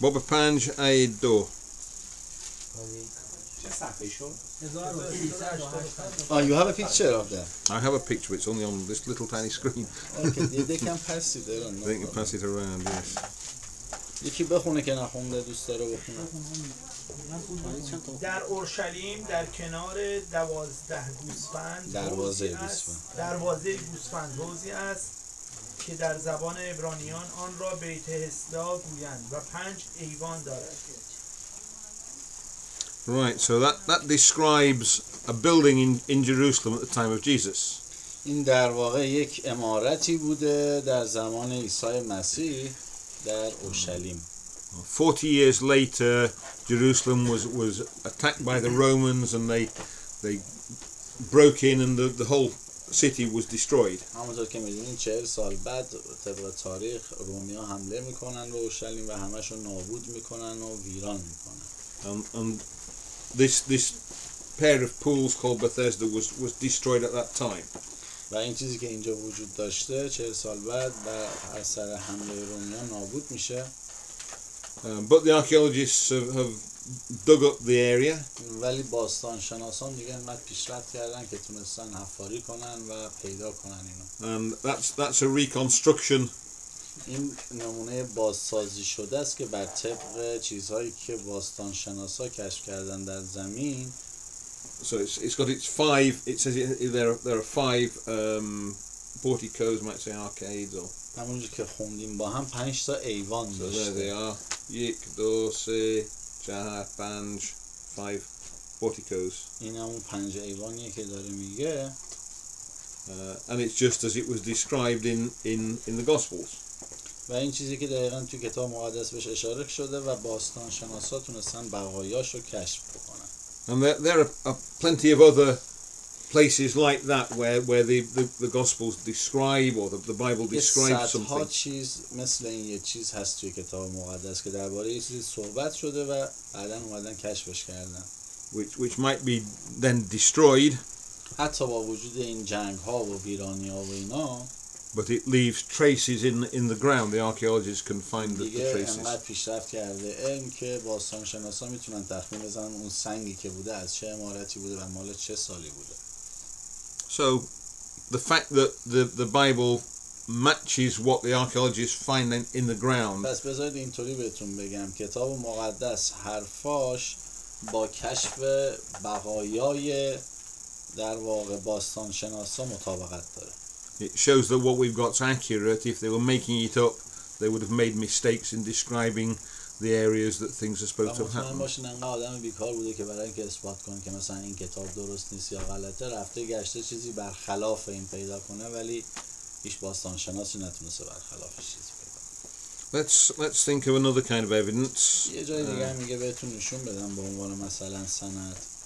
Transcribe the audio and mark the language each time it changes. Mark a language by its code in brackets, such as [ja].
[fa] Bob Panj A2. چه صفحه شد؟ 1385. [en] you have a picture of that. I have a picture, it's only on this little tiny screen. Okay, they can pass it there. They can pass it around, yes. [fa] یکی بخونه که نخونده دوست داره بخونه. در اورشلیم در کنار 12 گوسفند دروازه گوسفند حوضی است که در زبان عبرانیان آن را بیت حسدا گویند و 5 ایوان دارد. [en] Right, so that describes a building in Jerusalem at the time of Jesus. [fa] این در واقع یک عمارتی بوده در زمان عیسی مسیح در اورشلیم. [en] 40 years later, Jerusalem was attacked by the Romans, and they broke in, and the whole city was destroyed. [fa] همونطور که میدونین 40 سال بعد طبق تاریخ رومیا حمله میکنن به اورشلیم و همشو نابود میکنن و ویران میکنن. [en] And this pair of pools called Bethesda was destroyed at that time. [fa] و این چیزی که اینجا وجود داشته 40 سال بعد و از سر حمله رومیا نابود میشه. [en] But the archaeologists have dug up the area. [fa] ولی باستان شناسان دیگه انقدر پیشرفت کردن که تونستن حفاری کنن و پیدا کنن اینو. [en] And that's a reconstruction. [fa] این نمونه بازسازی شده است که بر طبق چیزهایی که باستان شناسا کشف کردن در زمین. [en] So it's got its 5. It says there are 5 porticos, might say arcades, or. [fa] همونجور که خوندیم با هم 5 تا ایوان [en] So [fa] داشته. [en] there they are. 1, 2, 3, 4, 5, 5 porticos. [fa] این همون 5 ایوانیه که داره میگه. [en] And it's just as it was described in the Gospels. [fa] و این چیزی که دقیقاً تو کتاب مقدس بهش اشاره شده و باستان شناسا تونستن بقایاشو کشف بکنن. [en] And there are plenty of other places like that where the Gospels describe, or the Bible describes [fa] صدها [en] something. [fa] چیز مثل این یه چیز هست توی کتاب مقدس که درباره یه چیزی صحبت شده و بعداً اومدن کشفش کردن. [en] Which might be then destroyed. [fa] حتی با وجود این جنگ ها و ویرانی ها و اینا. [en] But it leaves traces in the ground. The archaeologists can find the [fa] دیگه [en] traces. [fa] انقدر پیشرفت کرده علم که باستان شناسا میتونن تخمین بزنن اون سنگی که بوده از چه عمارتی بوده و مال چه سالی بوده. [en] So the fact that the Bible matches what the archaeologists find in the ground. [fa] پس بذارید اینطوری بهتون بگم کتاب مقدس حرفاش با کشف بقایای در واقع باستانشناسا مطابقت داره. [en] It shows that what we've got's accurate. If they were making it up, they would have made mistakes in describing the areas that things are supposed to have [fa] مطمئن [en] happened. [fa] باشین انقدر آدم بیکار بوده که برای اینکه اثبات کنه که مثلا این کتاب درست نیست یا غلطه رفته گشته چیزی برخلاف این پیدا کنه ولی هیچ باستانشناسی نتونسته برخلافش چیزی پیدا کنه. [en] Let's think of another kind of evidence. [fa] یه جای دیگه هم میگه بهتون نشون بدم به عنوان مثلا سند.